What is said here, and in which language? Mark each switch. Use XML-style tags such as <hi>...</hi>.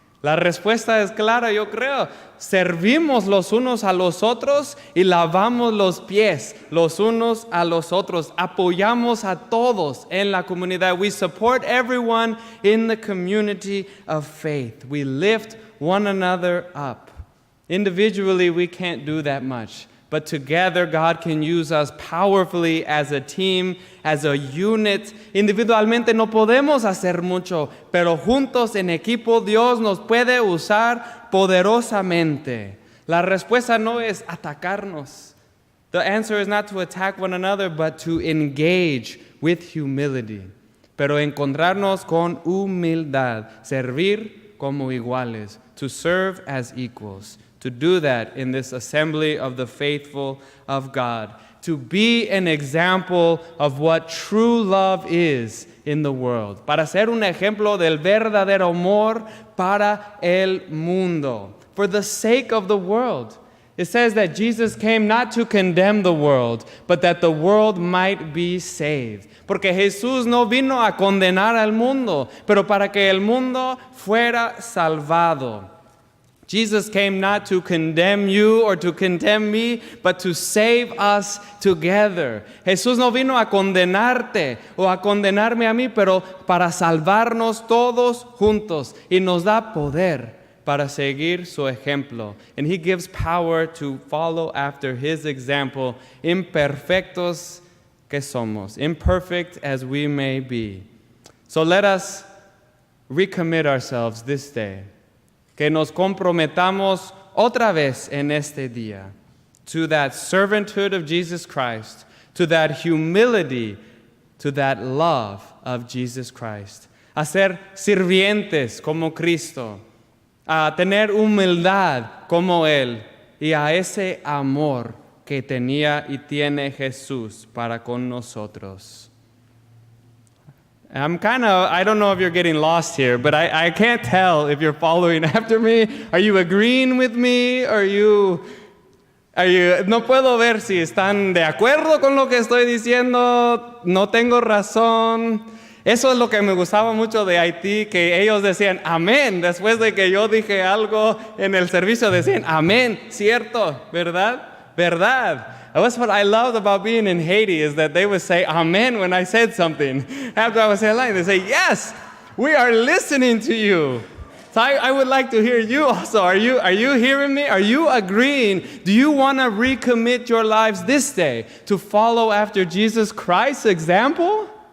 <es>La respuesta es clara, yo creo. Servimos los unos a los otros y lavamos los pies los unos a los otros. Apoyamos a todos en la comunidad.</es> <en>We support everyone in the community of faith. We lift one another up. Individually, we can't do that much. But together, God can use us powerfully as a team, as a unit.</en> <es>Individualmente no podemos hacer mucho, pero juntos en equipo Dios nos puede usar poderosamente. La respuesta no es atacarnos.</es> <en>The answer is not to attack one another, but to engage with humility.</en> <es>Pero encontrarnos con humildad, servir como iguales,</es> <en>to serve as equals. To do that in this assembly of the faithful of God. To be an example of what true love is in the world.</en> <es>Para ser un ejemplo del verdadero amor para el mundo.</es> <en>For the sake of the world. It says that Jesus came not to condemn the world, but that the world might be saved.</en> <es>Porque Jesús no vino a condenar al mundo, pero para que el mundo fuera salvado.</es> <en>Jesus came not to condemn you or to condemn me, but to save us together.</en> <es>Jesús no vino a condenarte o a condenarme a mí, pero para salvarnos todos juntos. Y nos da poder para seguir su ejemplo.</es> <en>And He gives power to follow after His example,</en> <es>imperfectos que somos,</es> <en>imperfect as we may be. So let us recommit ourselves this day.</en> <es>Que nos comprometamos otra vez en este día</es> <en>to that servanthood of Jesus Christ, to that humility, to that love of Jesus Christ.</en> <es>A ser sirvientes como Cristo, a tener humildad como Él y a ese amor que tenía y tiene Jesús para con nosotros.</es> <en>I don't know if you're getting lost here, but I can't tell if you're following after me. Are you agreeing with me? Are you,</en> <es>no puedo ver si están de acuerdo con lo que estoy diciendo. No tengo razón. Eso es lo que me gustaba mucho de Haití, que ellos decían amén. Después de que yo dije algo en el servicio, decían amén, cierto, verdad, verdad.</es> <en>That's what I loved about being in Haiti, is that they would say amen when I said something. After I was saying line, they say, yes, we are listening to you. So I would like to hear you also. Are you hearing me? Are you agreeing? Do you want to recommit your lives this day to follow after Jesus Christ's example?</en>